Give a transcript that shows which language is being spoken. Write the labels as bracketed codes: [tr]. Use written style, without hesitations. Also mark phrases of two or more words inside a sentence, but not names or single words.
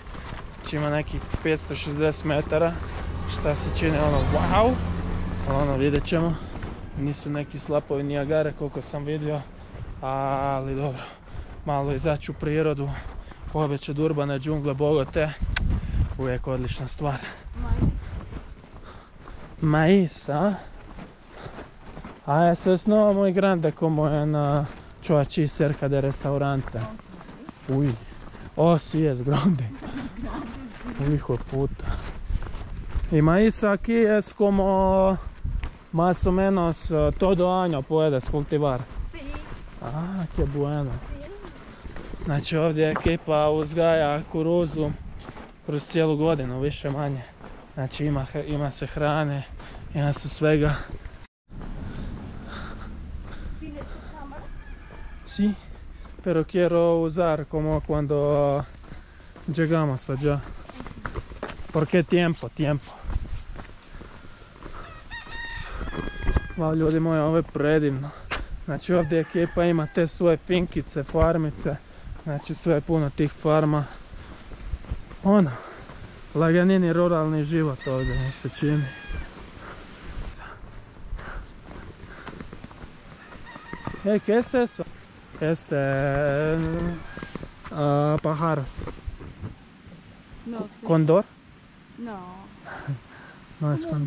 [hr] Znači ima nekih 560 metara. Šta se čini ono wow. Ono vidjet ćemo. Nisu neki slapovi Niagare koliko sam vidio. Ali dobro. Malo izaći u prirodu. Pobjeći od urbane džungle Bogote. Uvijek odlična stvar. [es] Maíz, ¿ah? Ah, eso es no muy grande como en Choachí, cerca del restaurante. Uy. Oh, sí, es grande. Uy, hijo de puta. Y maíz aquí es como más o menos todo año puedes cultivar. Sí. Ah, qué bueno. [hr] Znači ovdje ekipa uzgaja kuruzu kroz cijelu godinu, više manje. Znači ima se hrane, ima se svega. [es] ¿Tienes tu cámara? Sí, pero quiero usar como cuando llegamos allá. Porque tiempo. [hr] Wow, ljudi moji, ovo je predivno. Znači ovdje ekipa ima te svoje finkice, farmice. Znači sve je puno tih farma. Ono, laganini ruralni život ovdje mi se čini. [es] Hey, ¿qué es eso? Pájaros. No sé. ¿Condor? No. No es Como un